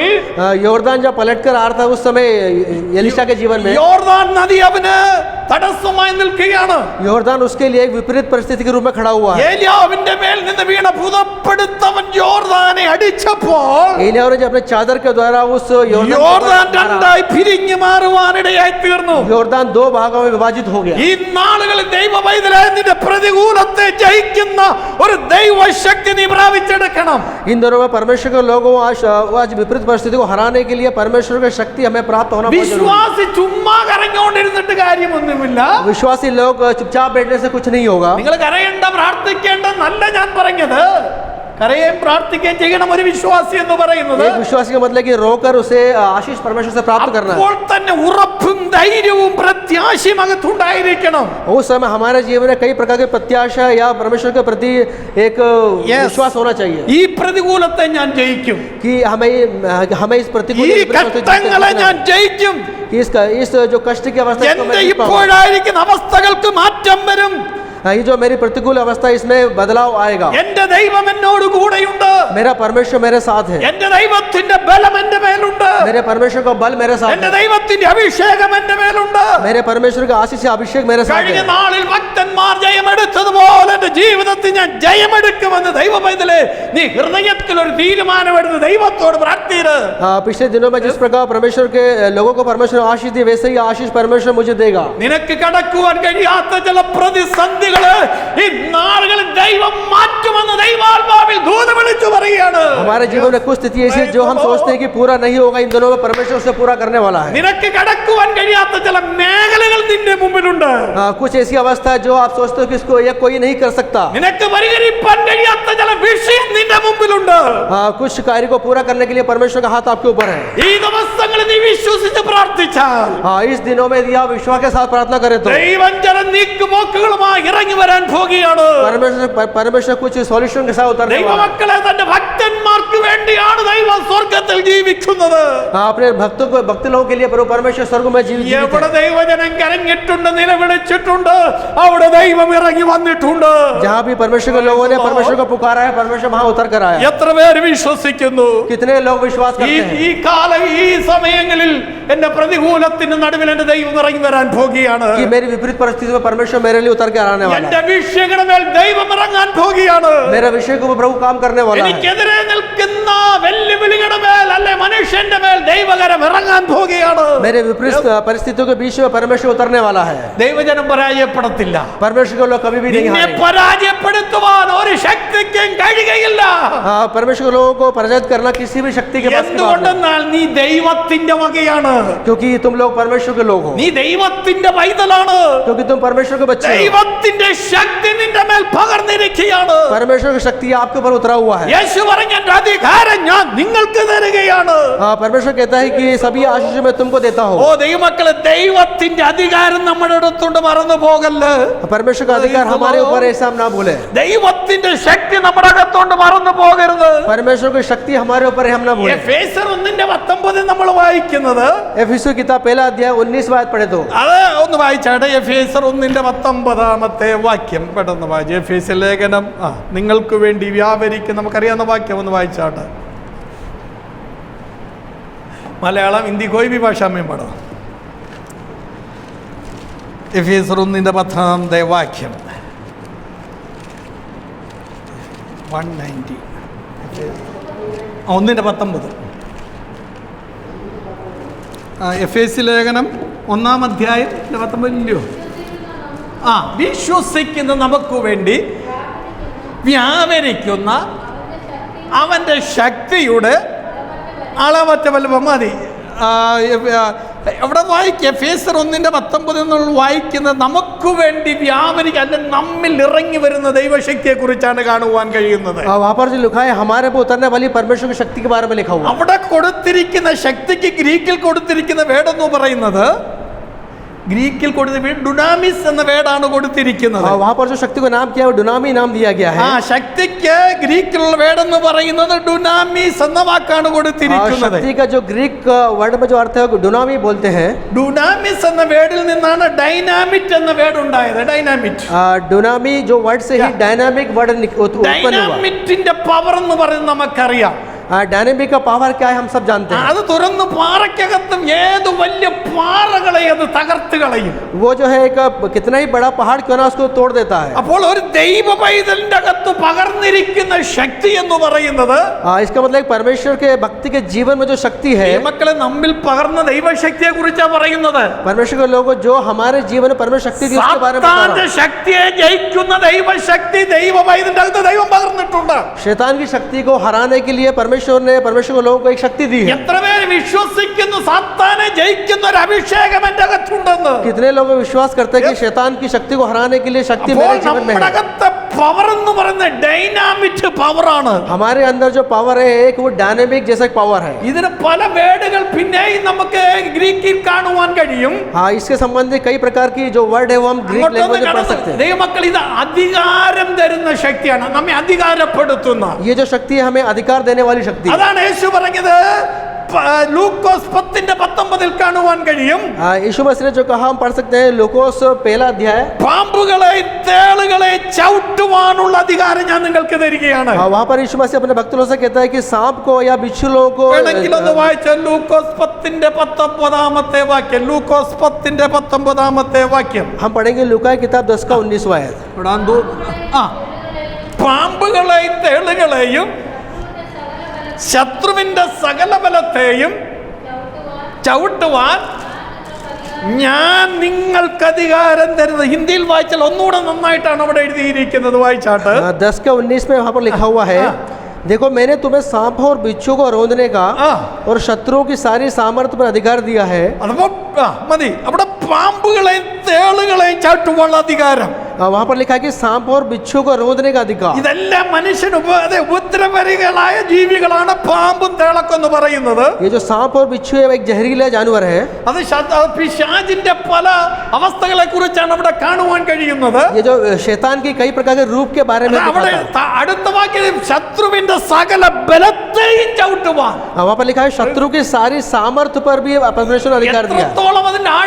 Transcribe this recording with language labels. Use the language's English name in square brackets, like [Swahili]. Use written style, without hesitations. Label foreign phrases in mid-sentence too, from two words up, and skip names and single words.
[Hindi] योर्दान जब पलट कर आ रहा था उस समय एलीशा के जीवन में [Malayalam] യോർദാൻ നദി അവന് തടസ്സമായി നിൽക്കുകയാണ്. [Hindi] योर्दान उसके लिए एक विपरीत परिस्थिति के रूप में खड़ा हुआ है। [Malayalam] ഏലിയാവിന്റെ മേൽ നിന്ന് വീണ ഭൂതപ്പെടുത്തവൻ യോർദാനെ അടിച്ചപ്പോൾ [Hindi] एलिया ने जब अपने चादर के द्वारा उस [Malayalam] യോർദാൻ രണ്ടായി പിരിഞ്ഞു മാറുവാനിടയായി തീർന്നു. [Hindi] योर्दान दो भागों में विभाजित हो गया। [Malayalam] ഈ നാളുകളിൽ ദൈവ പൈതലേ, നിന്റെ പ്രതികൂലത്തെ ജയിക്കുന്ന ഒരു ദൈവശക്തി നീ പ്രാപിച്ചെടുക്കണം. [Hindi] इन दिनों में परमेश्वर के लोगों आज विपरीत परिस्थिति को हराने के लिए परमेश्वर की शक्ति हमें प्राप्त होना बहुत जरूरी है। [Malayalam] വിശ്വാസി ചുമ്മാ കരഞ്ഞുകൊണ്ടിരുന്നിട്ട് കാര്യമൊന്നുമില്ല. [Hindi] विश्वासी लोग चुपचाप बैठने से कुछ नहीं होगा। [Malayalam] നിങ്ങൾ കരയണ്ട, പ്രാർത്ഥിക്കേണ്ടെന്നല്ല ഞാൻ പറഞ്ഞത്. കരയുകയും പ്രാർത്ഥിക്കുകയും ചെയ്യണം ഒരു വിശ്വാസി എന്ന് പറയുന്നത്. [Hindi] एक विश्वासी का मतलब कि रोकर उसे आशीष परमेश्वर से प्राप्त करना है। [Malayalam] അപ്പോൾ തന്നെ ഉറപ്പും ധൈര്യവും പ്രത്യാശയും അകത്തുണ്ടായിരിക്കണം. [Hindi] उस समय हमारे जीवन में कई प्रकार की प्रत्याशा या परमेश्वर के प्रति एक विश्वास होना चाहिए [Malayalam] ഈ പ്രതികൂലത്തെ ഞാൻ ജയിക്കും, [Hindi] कि हमें इस प्रतिकूल [Malayalam] ഈ ഘട്ടങ്ങളെ ഞാൻ ജയിക്കും, [Hindi] इस जो कष्ट की अवस्था को [Malayalam] എന്റെ [Hindi] मैं जीत पाऊंगा। [Malayalam] ഇപ്പോഴായിരിക്കുന്ന അവസ്ഥകൾക്ക് മാറ്റം വരും. [Hindi] ये जो मेरी प्रतिकूल अवस्था इसमें बदलाव आएगा। [Malayalam] എന്റെ ദൈവം എന്നോട് കൂടെയുണ്ട്. [Hindi] मेरा परमेश्वर मेरे साथ है। [Malayalam] എന്റെ ദൈവത്തിന്റെ ബലം എന്റെ മേലുണ്ട്. [Hindi] मेरे परमेश्वर का बल मेरे साथ [Malayalam] എന്റെ [Hindi] है। [Malayalam] ദൈവത്തിന്റെ അഭിഷേകം എന്റെ മേലുണ്ട്. [Hindi] मेरे परमेश्वर का आशीष से अभिषेक मेरे साथ [Malayalam] കഴിഞ്ഞ [Hindi] है। [Malayalam] നാളിൽ ഭക്തന്മാർ ജയമെടുത്തതുപോലെ എന്റെ ജീവിതത്തിൽ ഞാൻ ജയമെടുക്കുമെന്ന് ദൈവ പൈതലേ, നീ ഹൃദയത്തിൽ ഒരു തീരുമാനമെടുത്ത് ദൈവത്തോട് പ്രാർത്ഥിര്. [Hindi] पिछले दिनों में जिस प्रकार परमेश्वर के लोगों को परमेश्वर आशीष दिए वैसे ही आशीष परमेश्वर मुझे देगा। [Malayalam] നിനക്ക് കടക്കുവാൻ കഴിയാത്ത ചില പ്രതിസന്ധികള് ഈ നാളുകളിൽ ദൈവം മാറ്റുമെന്ന് ദൈവാത്മാവിൽ ദൂത് വിളിച്ചു പറയുകയാണ്. [Hindi] हमारे जीवन में कुछ स्थिति ऐसी है जो हम सोचते हैं कि पूरा नहीं होगा, इन दिनों में परमेश्वर उसे पूरा करने वाला है। [Malayalam] നിനക്ക് കടക്കുവാൻ കഴിയാത്ത ചില മേഖലകൾ നിന്റെ മുമ്പിലുണ്ട്. [Hindi] कुछ ऐसी अवस्था है जो आप सोचते हो कि इसको ये कोई नहीं कर सकता। [Malayalam] നിനക്ക് പരിഹരിപ്പാൻ കഴിയാത്ത ചില വിഷയം നിന്റെ മുമ്പിലുണ്ട്. [Hindi] कुछ कार्य को पूरा करने के लिए परमेश्वर का हाथ आपके ऊपर है। [Malayalam] ഈ ദിവസങ്ങളിൽ നീ വിശ്വസിച്ച് പ്രാർത്ഥിച്ചാൽ [Hindi] इस दिनों में यदि आप विश्वास के साथ प्रार्थना करें तो [Malayalam] ദൈവം ചില നീക്കുപോക്കുകളുമായി ഇറങ്ങി വരാൻ പോകുകയാണ്. [Hindi] परमेश्वर कुछ सॉल्यूशन के साथ उतरने वाला है। [Malayalam] ദൈവമക്കളെ, തന്റെ ഭക്തന്മാർക്ക് വേണ്ടിയാണ് ദൈവം സ്വർഗത്തിൽ ജീവിക്കുന്നത്. [Hindi] अपने भक्त लोगों के लिए प्रभु परमेश्वर स्वर्ग में जीवित है। [Malayalam] എവിടെ ദൈവജനം കരഞ്ഞിട്ടുണ്ട്, നിലവിളിച്ചിട്ടുണ്ട്, അവിടെ ദൈവം ഇറങ്ങി വന്നിട്ടുണ്ട്. [Hindi] जहाँ भी परमेश्वर के लोगों ने परमेश्वर को पुकारा है, परमेश्वर वहाँ उतर कर आया। [Malayalam] എത്ര പേര് വിശ്വസിക്കുന്നു? [Hindi] कितने लोग विश्वास [Malayalam] ഈ [Hindi] करते हैं? [Malayalam] ഈ കാലം, ഈ സമയം സമയങ്ങളിൽ എന്റെ പ്രതികൂലത്തിന് നടുവിൽ എന്റെ ദൈവം ഇറങ്ങി വരാൻ പോകുകയാണ്. [Hindi] कि मेरी विपरीत परिस्थितियों में परमेश्वर मेरे लिए उतर के आने वाला [Malayalam] എന്റെ [Hindi] है, [Malayalam] അഭിഷേകയുടെ മേൽ ദൈവം ഇറങ്ങാൻ പോകുകയാണ്. [Hindi] मेरे विषय को प्रभु काम करने वाला है, [Malayalam] എനിക്കെതിരെ നിൽക്കുന്ന വെല്ലുവിളികളുടെ മേൽ അല്ലെ മനുഷ്യന്റെ മേൽ ദൈവകരം ഇറങ്ങാൻ പോകുകയാണ്. [Hindi] मेरे विपरीत परिस्थितियों के बीच में परमेश्वर उतरने वाला है. [Malayalam] ദൈവജനം പരാജയപ്പെടത്തില്ല. [Hindi] परमेश्वर के लोग कभी भी नहीं [Malayalam] നിന്നെ [Hindi] हारेंगे. [Malayalam] പരാജയപ്പെടുത്തുവാൻ ഒരു ശക്തിക്കും കഴിയുകയില്ല. [Hindi] परमेश्वर के लोगों को पराजित करना किसी भी शक्ति के पास की बात नहीं, [Malayalam] എന്തുകൊണ്ടെന്നാൽ നീ ദൈവത്തിന്റെ വകയാണ്. [Hindi] क्योंकि तुम लोग परमेश्वर के लोग हो, [Malayalam] നീ ദൈവത്തിന്റെ പൈതലാണ്. [Hindi] क्योंकि तुम परमेश्वर के बच्चे हो. [Malayalam] ദൈവത്തിന്റെ ശക്തി നിന്റെ മേൽ പകർന്നിരിക്കുകയാണ്. [Hindi] परमेश्वर की शक्ति आपके ऊपर उतरा हुआ है. [Malayalam] യേശു പറഞ്ഞ എന്റെ അധികാരം ഞാൻ നിങ്ങൾക്ക് തരികയാണ്. [Hindi] परमेश्वर कहता है कि सभी आशीष मैं तुमको देता ഓ हूँ. [Malayalam] ദൈവമക്കളെ, ദൈവത്തിന്റെ അധികാരം നമ്മുടെ അടുത്തുണ്ട്, മറന്നു പോകല്ല്. [Hindi] परमेश्वर का अधिकार हमारे ऊपर है, ऐसा हम ना भूले. [Malayalam] ദൈവത്തിന്റെ ശക്തി നമ്മുടെ അകത്തോണ്ട് മറന്നു പോകരുത്. [Hindi] परमेश्वर की शक्ति हमारे ऊपर है, हम ना भूले. [Malayalam] എഫേസ്യർ 1:19 നമ്മൾ വായിക്കുന്നത്, [Hindi] एफिसुस किताब पहला अध्याय 19 बात पढ़े तो [Malayalam] അത് ഒന്ന് വായിച്ചാട്ടെ. എഫേസ്യർ 1:19 വാക്യം പെട്ടെന്ന് വായിച്ചു. എഫേസ്യ ലേഖനം നിങ്ങൾക്ക് വേണ്ടി വ്യാപരിക്കും, നമുക്കറിയാവുന്ന വാക്യം ഒന്ന് വായിച്ചാട്ടെ. മലയാളം, ഹിന്ദി, [Hindi] कोई भी भाषा में पढ़ो. [Malayalam] എഫേസ്യർ 1:10 വാക്യം 190 1:19. എഫേസ്യ ലേഖനം 1-ാം അധ്യായം 19 വിശ്വസിക്കുന്ന നമുക്ക് വേണ്ടി വ്യാപരിക്കുന്ന അവന്റെ ശക്തിയുടെ അളവറ്റ വലുപ്പം മതി. എവിടെ വായിക്കുക? എഫേസ്യർ 1:19 വായിക്കുന്നത് നമുക്ക് വേണ്ടി വ്യാപരിക്കുക, അല്ലെങ്കിൽ നമ്മിൽ ഇറങ്ങി വരുന്ന ദൈവശക്തിയെ കുറിച്ചാണ് കാണുവാൻ കഴിയുന്നത്. [Hindi] वहाँ पर जो लिखा है हमारे पे उतरने वाली परमेश्वर की शक्ति के बारे में लिखा हुआ. [Malayalam] അവിടെ കൊടുത്തിരിക്കുന്ന ശക്തിക്ക് ഗ്രീക്കിൽ കൊടുത്തിരിക്കുന്ന വേടെന്ന് പറയുന്നത്, ഗ്രീക്കിൽ കൊടുത്ത ഡുനാമിസ് എന്ന വേടാണ് കൊടുത്തിരിക്കുന്നത്. [Hindi] वहाँ पर जो शक्ति को नाम किया है डुनामी नाम दिया गया है. [Malayalam] ശക്തിക്ക് ഗ്രീക്കിലുള്ള വേടെന്ന് പറയുന്നത് ഡുനാമിസ് എന്ന വാക്കാണ് കൊടുത്തിരിക്കുന്നത്. [Hindi] शक्ति का जो [English] Greek word [Hindi] में जो अर्थ है डुनामी बोलते हैं. [Malayalam] ഡുനാമിസ് എന്ന വേഡിൽ നിന്നാണ് ഡൈനാമിറ്റ് എന്ന വേർഡ് ഉണ്ടായത്. ഡൈനാമിറ്റ്, [Hindi] डुनामी जो वर्ड से ही [English] dynamic word [Hindi] उत्पन्न हुआ. [Malayalam] ഡൈനാമിറ്റിന്റെ പവർ എന്ന് പറയുന്നത് നമുക്കറിയാം. [Hindi] डायनेमिक का पावर क्या है हम सब जानते हैं. [Malayalam] അത് തുറന്ന് പാറയ്ക്കകത്തും ഏത് വലിയ പാറകളെ അത് തകർത്ത് കളയും. [Hindi] वो जो है एक कितना ही बड़ा पहाड़ क्यों ना उसको तोड़ देता है. [Malayalam] അപ്പോൾ ഒരു ദൈവ പൈതലിന്റെ അകത്ത് പകർന്നിരിക്കുന്ന ശക്തി എന്ന് പറയുന്നത്, [Hindi] इसका मतलब परमेश्वर के भक्ति के जीवन में जो शक्ति है, [Malayalam] മക്കളെ നമ്മിൽ പകർന്ന ദൈവശക്തിയെ കുറിച്ചാണ് പറയുന്നത്. [Hindi] परमेश्वर के लोगों जो हमारे जीवन में परमेश्वर शक्ति थी उसके बारे में बता [Malayalam] സാത്താന്റെ [Hindi] रहा हूं. [Malayalam] ശക്തിയെ ജയിക്കുന്ന ദൈവശക്തി ദൈവ പൈതലിന്റെ അകത്ത് ദൈവം പകർന്നിട്ടുണ്ട്. [Hindi] शैतान की शक्ति को हराने के लिए परमेश्वर ने परमेश्वर को लोगों को एक शक्ति दी है. [Malayalam] എത്ര പേര് വിശ്വസിക്കുന്നു സാത്താനെ ജയിക്കുന്ന ഒരു അഭിഷേകം എന്റെ അകത്തുണ്ടെന്ന്? [Hindi] कितने लोग विश्वास करते हैं कि शैतान की शक्ति को हराने के लिए शक्ति [Malayalam] അപ്പോൾ [Hindi] मेरे जीवन में [Malayalam] നമ്മുടെ [Hindi] है. [Malayalam] അകത്തെ പവർ എന്ന് പറയുന്നത് ഡൈനാമിറ്റ് പവറാണ്. [Hindi] हमारे अंदर जो पावर है एक वो डायनेमिक जैसा पावर है. [Malayalam] ഇതിന് പല വേർഡുകൾ പിന്നെയും നമുക്ക് ഗ്രീക്കിൽ കാണുവാൻ കഴിയും. [Hindi] हाँ, इसके संबंधित कई प्रकार की जो वर्ड है वो हम [English] Greek language [Hindi] में पढ़ सकते हैं. [Malayalam] ദൈവമക്കൾ, ഇത് അധികാരം തരുന്ന ശക്തിയാണ്, നമ്മെ അധികാരപ്പെടുത്തുന്ന. [Hindi] ये जो शक्ति है हमें अधिकार देने वाली शक्ति है. [Malayalam] അതാണ് യേശു പറഞ്ഞത്. ലൂക്കോസ് 10:19 കാണുവാൻ കഴിയും. [Hindi] यीशु मसीह ने जो कहा हम पढ़ सकते हैं लूकोस पहला अध्याय. [Malayalam] പാമ്പുകളെ തേളുകളെ ചവിട്ടുവാനുള്ള അധികാരം ഞാൻ നിങ്ങൾക്ക് തരികയാണ്. [Hindi] वहाँ पर यीशु मसीह अपने भक्तों से कहता है कि सांप को या बिच्छुओं को [Malayalam] വേണമെങ്കിൽ ഒന്ന് വായിച്ച ലൂക്കോസ് 10:19 വാക്യം. ലൂക്കോസ് 10:19 വാക്യം [Hindi] हम पढ़ेंगे लूका की किताब 10 का 19वां आयत. [Malayalam] പാമ്പുകളെയും തേളുകളെയും ശത്രുവിന്റെ സകല ബലത്തെയും ചവിട്ടുവാൻ ഞാൻ നിങ്ങൾക്ക് അധികാരം തരുന്നത്. ഹിന്ദിയിൽ വായിച്ചാൽ ഒന്നുകൂടെ നന്നായിട്ടാണ് അവിടെ എഴുതിയിരിക്കുന്നത്. വായിച്ചാട്ട് [Hindi] 10 का 19 में वहाँ पर लिखा हुआ है, देखो मैंने तुम्हें सांप और बिच्छू को रोकने का और शत्रुओं की सारी सामर्थ्य पर अधिकार दिया है. [Malayalam] മതി. അവിടെ പാമ്പുകളെയും തേളുകളെയും ചവിട്ടുവാനുള്ള അധികാരം. [Hindi] वहाँ पर लिखा है कि सांप और बिच्छू को रोकने का अधिकार. [Malayalam] ഇതെല്ലാം മനുഷ്യന് ഉപദ്രവകാരികളായ ജീവികളാണ് പാമ്പും തേളൊക്കെ എന്ന് പറയുന്നത്. [Hindi] ये जो सांप और बिच्छू है एक जहरीला जानवर है. [Malayalam] അത് പിശാചിന്റെ പല അവസ്ഥകളെ കുറിച്ചാണ് അവിടെ കാണുവാൻ കഴിയുന്നത്. [Hindi] ये जो शैतान की कई प्रकार के रूप के बारे में [Malayalam] അവിടെ [Hindi] दिखाता है. [Malayalam] അടുത്ത വാക്യം ശത്രുവിന്റെ സകല ബലത്തെയും ചവിട്ടുവാൻ. [Hindi] वहाँ पर लिखा है शत्रु की सारी सामर्थ्य पर भी परमेश्वर ने अधिकार दिया.